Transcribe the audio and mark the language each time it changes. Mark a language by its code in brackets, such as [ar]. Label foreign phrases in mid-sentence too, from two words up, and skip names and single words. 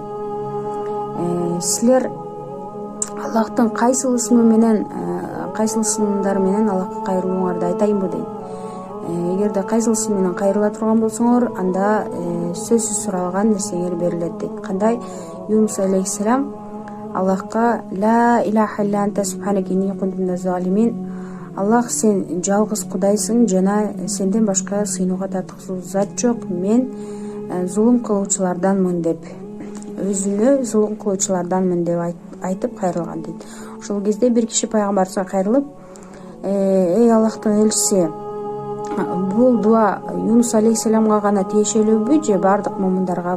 [ky] Силер Аллахтын кайсыл менен Аллахка кайрылууңарды айтайынбы дейт. Эгерде кайсыл менен кайрыла турган болсоңор, анда сөзсүз суралган нерсеңер берилет дейт. Кандай? Юнус алейхисалам Аллахка [ar] «لا إله إلا أنت سبحانك إني كنت من الظالمين». [ky] Аллах, сен жалгыз Кудайсың, жана сенден башка сыйынууга татыктуу зат жок. Мен зулум кылуучуларданмын деп, өзүнө зулум кылуучуларданмын деп айтып кайрылган дейт. Ошол кезде бир киши пайгамбарыбызга кайрылып, «Эй Аллахтын элчиси, бул дуа Юнус алейхисаламга гана тиешелүүбү же бардык момундаргабы?»